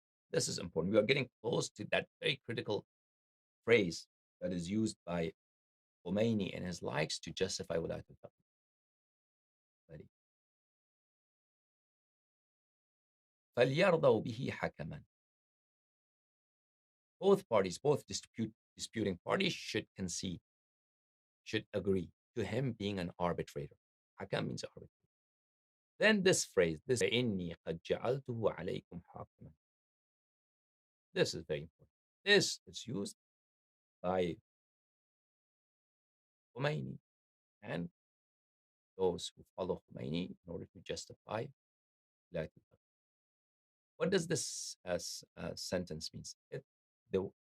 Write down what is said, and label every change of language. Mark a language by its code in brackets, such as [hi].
[en] This is important. We are getting close to that very critical phrase that is used by Khomeini and his likes to justify Velayat-e-Faqih. [ar] فَلْيَرْضَوْا بِهِ حَكَمًا. [en] Both parties, both disputing parties should concede, should agree to him being an arbitrator. Hakam means arbitrator. Then this phrase, this [ar] إِنِّي قَدْ جَعَلْتُهُ عَلَيْكُمْ حَاكِمًا. [en] This is very important. This is used by Khomeini and those who follow Khomeini in order to justify Velayat-e-Faqih. What does this sentence mean?